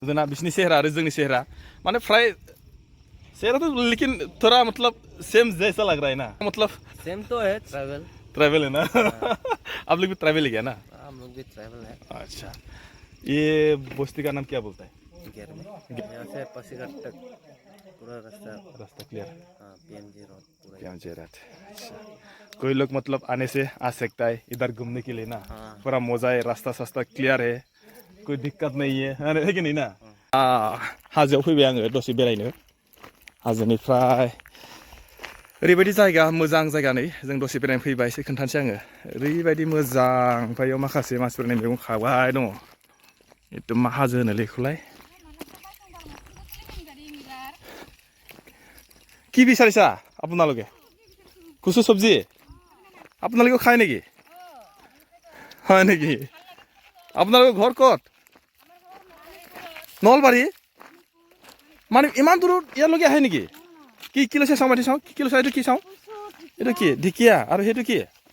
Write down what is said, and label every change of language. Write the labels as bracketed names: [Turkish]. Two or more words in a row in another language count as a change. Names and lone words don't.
[Bodo] नुदोंना बिसोरनि सेहेरा आरो जोंनि सेहेरा माने फ्राय सेहेरा [Hindi] तो लेकिन थोड़ा मतलब सेम जैसा लग रहा है ना मतलब सेम तो है ट्रैवल ट्रैवल है ना आप लोग भी ट्रैवल ही क्या ना हम लोग भी ट्रैवल है अच्छा ये बस्ती का नाम क्या बोलता है यहाँ से पासीघाट तक पूरा रास्ता रास्ता क्लियर हाँ पीएमजी रोड पूरा पीएमजी रोड अच्छा कोई लोग मतलब आने से आ सकता है इधर घूमने के लिए ना पूरा मजा है रास्ता सास्ता क्लियर है कोई दिक्कत नहीं है कि नहीं ना [Bodo] हाजोआव फैबाय आङो दसे बेरायनो हाजोनिफ्राय ओरैबायदि जायगा मोजां जायगा नै जों दसे बेरायनो फैबाय एसे खोन्थानोसै आङो ओरैबायदि मोजां ओमफ्राय बेयाव माखासे मानसिफोरनि मैगं खाबाय दङ एकदम मा हाजो होनोलै बेखौलाय [Assamese] কি বিচাৰিছা আপোনালোকে কুচু চব্জি আপোনালোকে খায় নেকি হয় নেকি আপোনালোকৰ ঘৰ ক'ত নলবাৰী মানে ইমান দূৰত ইয়ালৈকে আহে নেকি কি কি লৈছে চাওঁ মাতি চাওঁ কি লৈছে এইটো কি চাওঁ এইটো কি ঢেকীয়া আৰু সেইটো কি